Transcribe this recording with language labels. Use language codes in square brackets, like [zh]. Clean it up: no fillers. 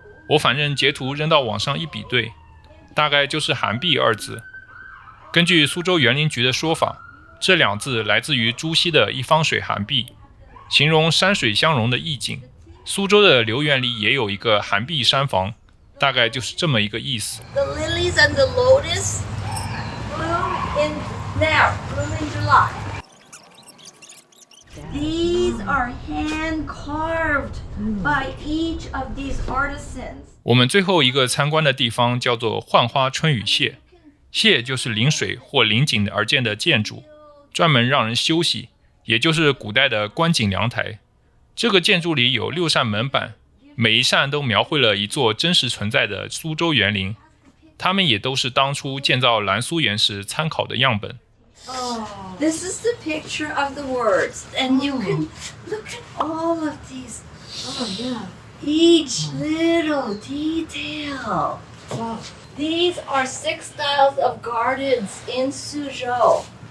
[zh] 我反正截圖扔到網上一比對，大概就是涵碧二字。根據蘇州園林局的說法，這兩字來自於朱熹的一方水涵碧，形容山水相融的意境。蘇州的留園裡也有一個涵碧山房，大概就是這麼一個意思。 [en] The lilies and the lotus bloom in July. These are hand carved by each of these artisans. [zh] 我們最後一個參觀的地方叫做浣花春雨榭，榭就是臨水或臨景而建的建築，專門讓人休息，也就是古代的觀景涼台。這個建築裡有6扇門板，每一扇都描繪了一座真實存在的蘇州園林，它們也都是當初建造藍蘇園時參考的樣本。 [en] This is the picture of the words, and you can look at all of these. Oh, yeah. Each little detail. Wow. These are 6 styles of gardens in Suzhou.